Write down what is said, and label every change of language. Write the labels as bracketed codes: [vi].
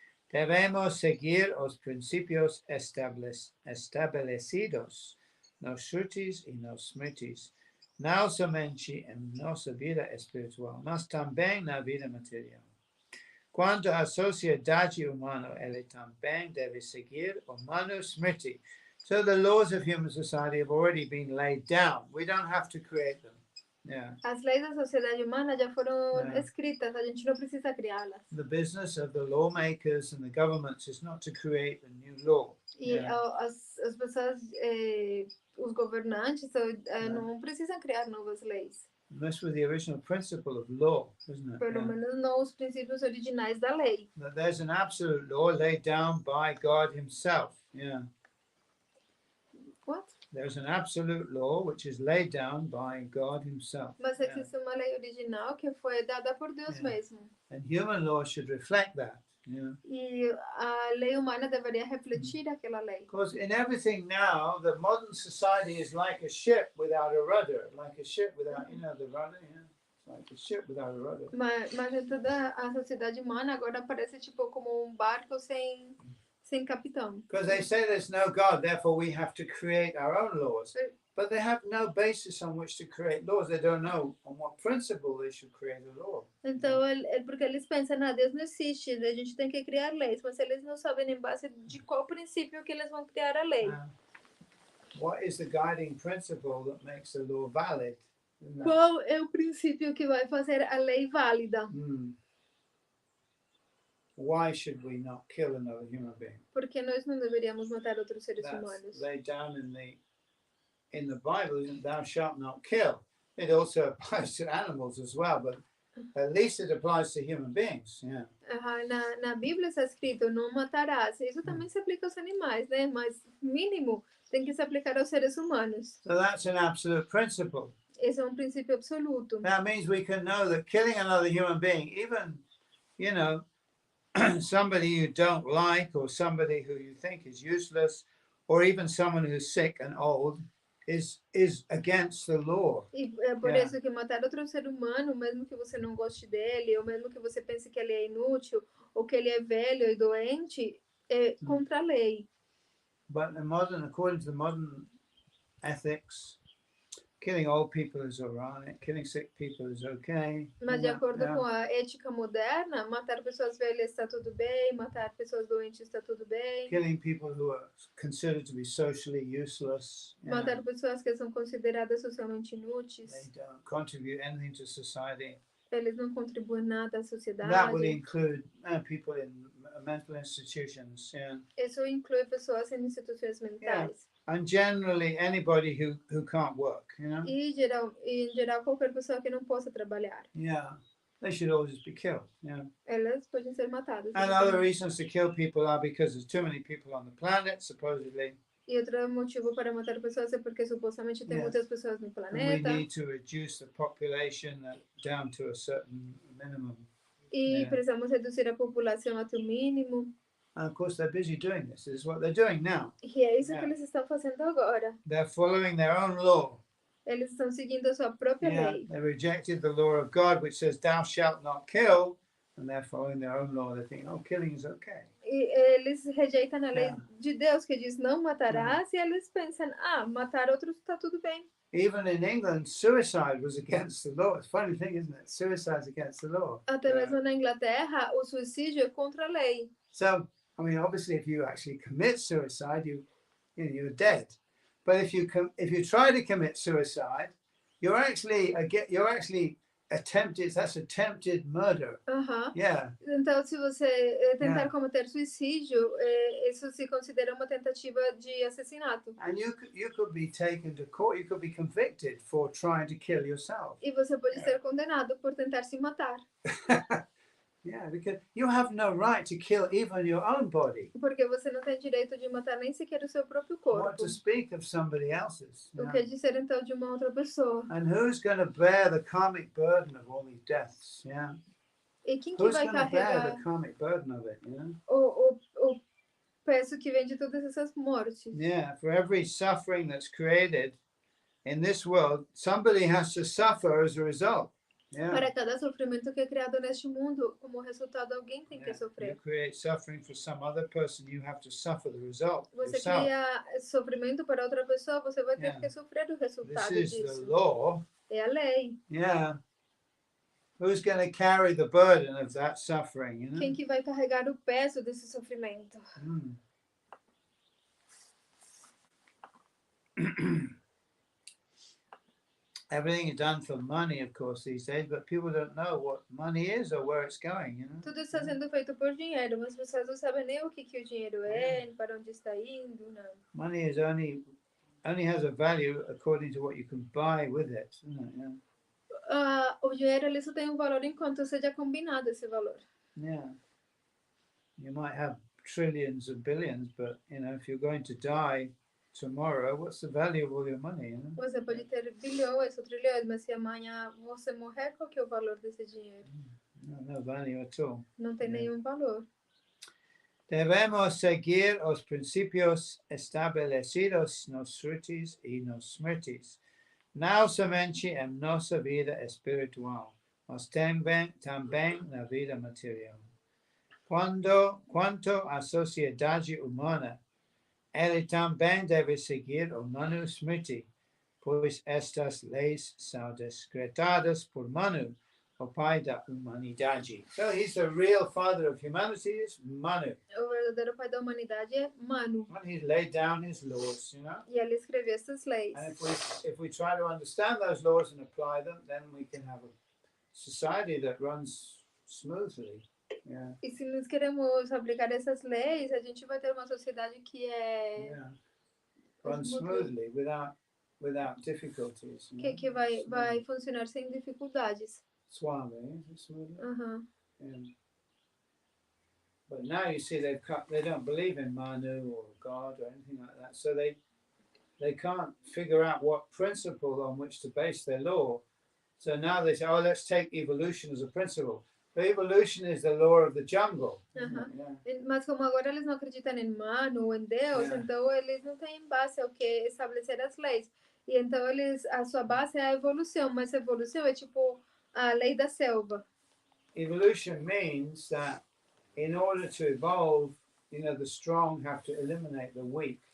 [pt] Devemos seguir os princípios estabelecidos nos Shrutis e nos Smritis, não somente em nossa vida espiritual, mas também na vida material. Quanto à sociedade humana, ele também deve seguir o Manu Smriti. [en] So the laws of human society have already been laid down. We don't have to create them. Yeah. [pt] As leis da sociedade humana já foram escritas, a gente não precisa criá-las. [en] The business of the lawmakers and the governments is not to create a new law. [pt] E as pessoas, os governantes, não precisam criar novas leis. [en] That's with the original principle of law, isn't it? [pt] Pelo menos não os princípios originais da lei. [en] That there's an absolute law laid down by God himself. Yeah. What? There's an absolute law which is laid down by God himself. [pt] Mas existe uma lei original que foi dada por Deus mesmo. [en] And human law should reflect that. Yeah. [pt] E a lei humana deveria refletir aquela lei. [en] Because in everything now, the modern society is like a ship without a rudder, like a ship without, the rudder, yeah. It's like a ship without a rudder. [pt] Mas em toda a sociedade humana agora parece tipo como um barco sem capitão. [en] Because they say there's no God, therefore we have to create our own laws. But they have no basis on which to create laws. They don't know on what principle they should create a law. [pt] Então, porque eles pensam, Deus não existe, a gente tem que criar leis, mas eles não sabem em base de qual princípio que eles vão criar a lei. [en] What is the guiding principle that makes a law valid? [pt] Qual é o princípio que vai fazer a lei válida? [en] Why should we not kill another human being? [pt] Porque nós não deveríamos matar outros seres humanos. [en] Laid down in the Bible, isn't thou shalt not kill. It also applies to animals as well, but at least it applies to human beings. Yeah. [pt] Na Bíblia está escrito não matarás. Isso também se aplica aos animais, né? Mas mínimo tem que se aplicar aos seres humanos. [en] So that's an absolute principle. [pt] Esse é um princípio absoluto. [en] That means we can know that killing another human being, even, somebody you don't like or somebody who you think is useless or even someone who's sick and old is against the law. [pt] E é por isso que matar outro ser humano, mesmo que você não goste dele, ou mesmo que você pense que ele é inútil, ou que ele é velho e doente, é contra a lei. [en] But according to the modern ethics, killing old people is alright, killing sick people is okay. [pt] Mas de acordo com a ética moderna, matar pessoas velhas está tudo bem, matar pessoas doentes está tudo bem. [en] Killing people who are considered to be socially useless. [pt] Matar pessoas que são consideradas socialmente inúteis. [en] They don't contribute anything to society. [pt] Eles não contribuem nada à sociedade. [en] That would include people in mental institutions. [pt] Isso inclui pessoas em instituições mentais. [en] And generally anybody who can't work, [pt] E em geral qualquer pessoa que não possa trabalhar. [en] They should always be killed. [pt] Elas podem ser matadas. [en] And other reasons to kill people are because there's too many people on the planet, supposedly. [pt] E outro motivo para matar pessoas é porque supostamente tem muitas pessoas no planeta. [en] And we need to reduce the population down to a certain minimum. [pt] E precisamos reduzir a população até o mínimo. [en] And of course, they're busy doing this. This is what they're doing now. [pt] E é isso que eles estão fazendo agora. [en] They're following their own law. [pt] Eles estão seguindo a sua própria lei. [en] They rejected the law of God, which says, "Thou shalt not kill," and they're following their own law. They think, "Oh, killing is okay." [pt] E eles rejeitam a lei de Deus que diz não matarás, e eles pensam, matar outros está tudo bem. [en] Even in England, suicide was against the law. It's a funny thing, isn't it? Suicide's against the law. [pt] Até mesmo na Inglaterra, o suicídio é contra a lei. [en] So, I mean, obviously, if you actually commit suicide, you're dead. But if you try to commit suicide, you're actually attempted. That's attempted murder. [pt] Então, se você tentar cometer suicídio, isso se considera uma tentativa de assassinato. [en] And you could be taken to court. You could be convicted for trying to kill yourself. [pt] E você pode ser condenado por tentar se matar. [en] Because you have no right to kill even your own body. [pt] Porque você não tem direito de matar nem sequer o seu próprio corpo. [en] What to speak of somebody else's? [pt] O que dizer então de uma outra pessoa? [en] And who's going to bear the karmic burden of all these deaths? [pt] E quem que vai carregar [en] bear the karmic burden of it? [pt] O peso que vem de todas essas mortes? [en] For every suffering that's created in this world, somebody has to suffer as a result. [pt] Para cada sofrimento que é criado neste mundo, como resultado, alguém tem que sofrer. [en] You create suffering for some other person, you have to suffer the result. [pt] Você cria sofrimento para outra pessoa, você vai ter que sofrer o resultado disso. [en] This is the law. [pt] É a lei. [en] Who's going to carry the burden of that suffering? [pt] Quem que vai carregar o peso desse sofrimento? [en] Everything is done for money, of course, these days, but people don't know what money is or where it's going, [pt] Tudo está sendo feito por dinheiro, mas as pessoas não sabem nem o que o dinheiro é, para onde está indo, não. [en] Money is only has a value according to what you can buy with it, isn't it? [pt] O dinheiro ele só tem um valor enquanto seja combinado esse valor. [en] You might have trillions of billions, but if you're going to die tomorrow, what's the value of all your money? [pt] Você pode ter bilhões ou trilhões, mas se amanhã você morrer, qual que é o valor desse dinheiro? [en] No value at all. [pt] Não tem nenhum valor. Debemos seguir os principios estabelecidos nos Shrutis y nos Smritis, não somente em nossa vida espiritual, mas também na vida material. Quanto à sociedade humana, ele também deve seguir o Manu Smriti, pois estas leis são decretadas por Manu, o pai da humanidade. [en] So he's the real father of humanity, is Manu. [pt] O verdadeiro pai da humanidade é Manu. [en] And he laid down his laws, you know. [pt] E ele escreveu essas leis. [en] And if we try to understand those laws and apply them, then we can have a society that runs smoothly. Yeah. [pt] E se nós queremos aplicar essas leis, a gente vai ter uma sociedade que [en] Runs smoothly without difficulties. [pt] que vai funcionar sem dificuldades. [en] Suave, is it smoothly? Yeah. But now you see they don't believe in Manu or God or anything like that, so they can't figure out what principle on which to base their law. So now they say, oh, let's take evolution as a principle. But evolution is the law of the jungle. Yeah. [pt] Mas como agora eles não acreditam em Manu ou em Deus, então eles não têm base ao que estabelecer as leis. E então a sua base é a evolução, mas a evolução é tipo a lei da selva. [en] Evolution means that in order to evolve, the strong have to eliminate the weak.